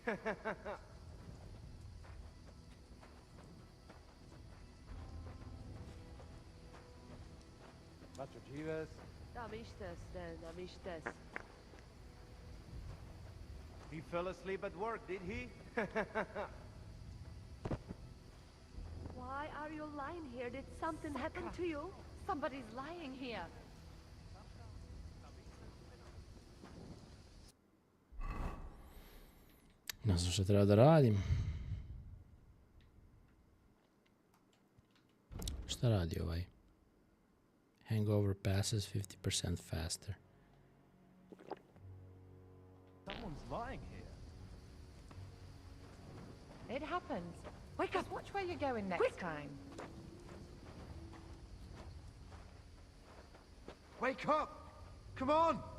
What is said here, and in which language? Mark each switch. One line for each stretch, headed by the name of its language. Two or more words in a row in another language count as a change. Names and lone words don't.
English: Attribution-NoDerivs. He fell asleep at work, did he? Why are you lying here? Did something happen to you? Somebody's lying here.
Bosnian: Ne znam što treba da radim. Šta radi ovaj?
English: Hangover passes 50% faster. Someone's lying here. It happens. Wake up. Watch where you're going next time. Wake up! Come on!